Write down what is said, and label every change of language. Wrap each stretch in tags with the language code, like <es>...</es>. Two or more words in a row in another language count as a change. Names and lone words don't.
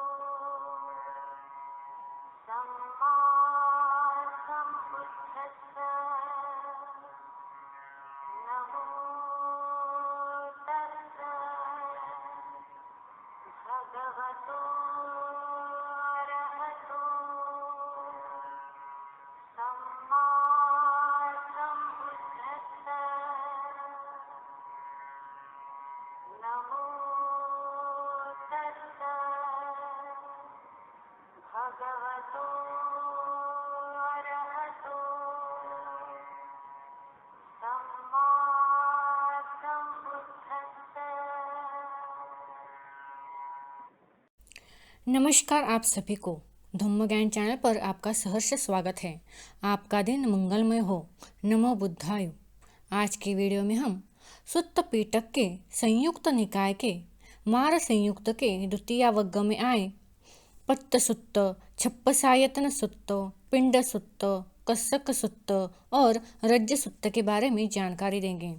<pi>सम्मा सम्बुद्धस्सा नमो तस्सा भगवतो अरहतो सम्मा सम्बुद्धस्सा नमो तस्सा भगवतो अरहतो सम्मा सम्बुद्धस्सा।</pi> <hi>नमस्कार आप सभी को धम्म ज्ञान चैनल पर आपका सहर्ष स्वागत है। आपका दिन मंगलमय हो।</hi> <pi>नमो बुद्धाय।</pi> <hi>आज की वीडियो में हम सुत्त पीटक के संयुक्त निकाय के मार संयुक्त के द्वितीय वर्ग में आए पत्त सुत्त, छप्पसायतन सुत्त, पिंड सुत्त, कसक सुत्त और रज्ज सुत्त के बारे में जानकारी देंगे।</hi>